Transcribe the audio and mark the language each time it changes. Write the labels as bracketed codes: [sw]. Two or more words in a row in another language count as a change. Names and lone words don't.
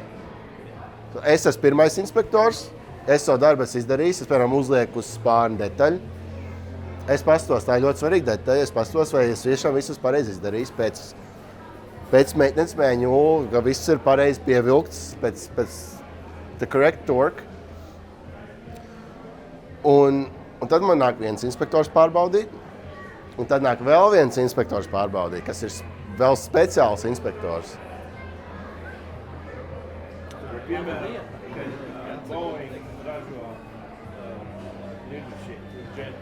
[lv] Es esmu pirmais inspektors, es savu darbu esmu izdarījis, es, piemēram, uzlieku uz spārnu detaļu. Es pastos, tā ir ļoti svarīga detaļa, es pastos, vai es tiešām visus pareizi izdarījis pēc [en] maintenance manual, [lv] ka viss ir pareizi pievilkts pēc [en] the correct torque. [lv] Un tad man nāk viens inspektors pārbaudīt, un tad nāk vēl viens inspektors pārbaudīt, kas ir vēl speciāls inspektors. Piemēram, kad Boeing ražo lidmašīnu, jet,